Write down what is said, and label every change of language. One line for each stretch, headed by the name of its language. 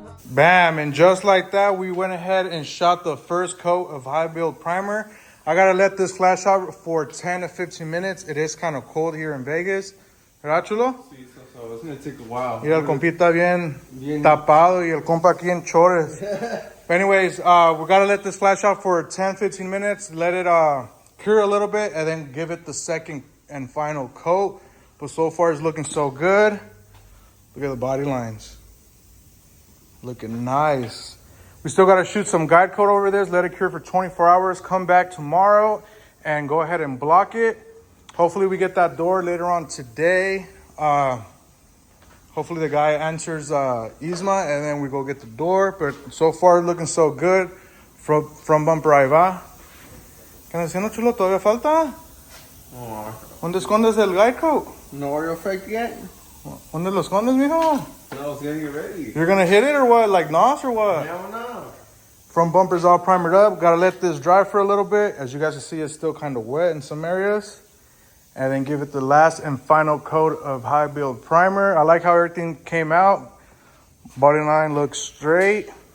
English: Bam, and just like that, we went ahead and shot the first coat of high build primer. I gotta let this flash out for 10 to 15 minutes. It is kind of cold here in Vegas.
Spanish: ¿Verdad, chulo?
English: Sí, so it's gonna take a while.
Spanish: Mira, el compita bien tapado y el compa aquí en chores.
English: But anyways, we gotta let this flash out for 10, 15 minutes. Let it cure a little bit and then give it the second and final coat. But so far it's looking so good. Look at the body lines. Looking nice. We still gotta shoot some guide coat over this, let it cure for 24 hours, come back tomorrow and go ahead and block it. Hopefully we get that door later on today. Hopefully the guy answers ISMA and then we go get the door. But so far looking so good. From bumper
Spanish: ahí va. ¿Qué andas haciendo, chulo? ¿Todavía falta? Oh. ¿Dónde escondes el guide coat?
English: No Oreo effect yet?
Spanish: ¿Dónde lo escondes, mijo?
English: No, it's getting ready. You're gonna hit it or what? Like NOS or what? Hell no. Front bumper's all primered up. Gotta let this dry for a little bit. As you guys can see, it's still kind of wet in some areas. And then give it the last and final coat of high build primer. I like how everything came out. Body line looks straight.